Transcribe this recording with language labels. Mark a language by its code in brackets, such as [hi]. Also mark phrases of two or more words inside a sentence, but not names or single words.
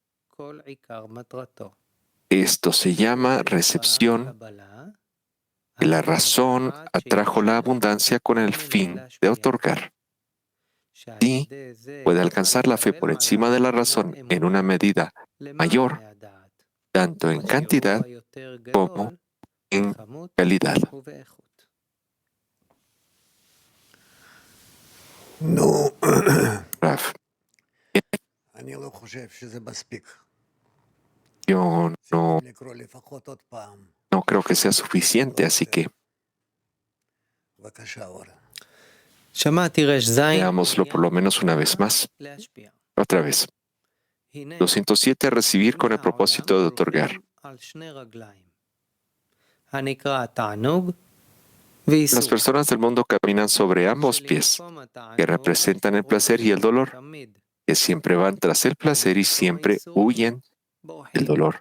[es] Esto se llama recepción, que la razón atrajo la abundancia con el fin de otorgar. Sí, puede alcanzar la fe por encima de la razón en una medida mayor, tanto en cantidad como en calidad. [he] נו, Raf, אני לא חושב שזה מספיק. [es] yo no, [he] צריכים לקרוא לפחות עוד פעם. [es] no creo que sea suficiente, así que [he] בבקשה, אור. שמעתי רש זין. [es] veámoslo por lo menos una vez más. Otra vez. 207, recibir con el propósito de otorgar. Las personas del mundo caminan sobre ambos pies, que representan el placer y el dolor, que siempre van tras el placer y siempre huyen del dolor.